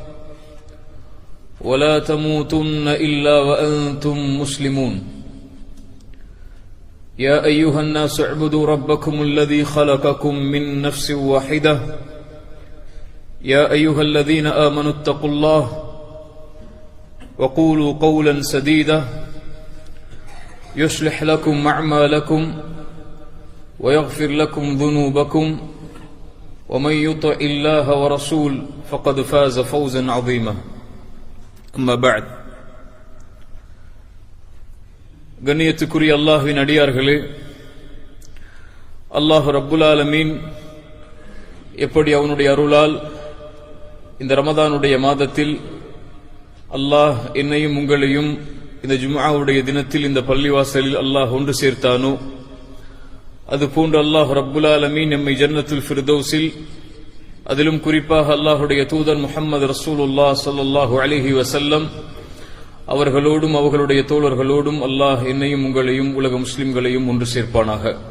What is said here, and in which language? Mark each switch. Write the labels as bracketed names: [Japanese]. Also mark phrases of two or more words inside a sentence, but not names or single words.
[Arabic] ولا تموتن إلا وأنتم مسلمون يا أيها الناس اعبدوا ربكم الذي خلقكم من نفس واحدة يا أيها الذين آمنوا اتقوا الله وقولوا قولا سديدا يصلح لكم أعمالكم ويغفر لكم ذنوبكم ومن يطع الله ورسول فقد فاز فوزا عظيما أما بعد [Tamil] கண்ணியத்துக்குரிய அல்லாஹ்வின் அடியார்களே, அல்லாஹ் [Arabic] رب العالمين [Tamil] எப்படி அவனுடைய அருளால் இந்த ரமதானுடைய மாதத்தில் அல்லாஹ் என்னையும் உங்களையும் இந்த ஜும்ஆவுடைய தினத்தில் இந்த பள்ளிவாசலில் அல்லாஹ் ஒன்று சேர்த்தானோ, அதுபோன்று அல்லாஹ் [Arabic] رب العالمين [Tamil] நம்மை ஜன்னத்துல் ஃபிர்தௌஸில், அதிலும் குறிப்பாக அல்லாஹுடைய தூதர் முஹம்மது [Arabic] رسول الله صلى الله عليه وسلم [Tamil] அவர்களோடும் அவர்களுடைய தோழர்களோடும் அல்லாஹ் என்னையும் உங்களையும் உலக முஸ்லிம்களையும் ஒன்று சேர்ப்பானாக.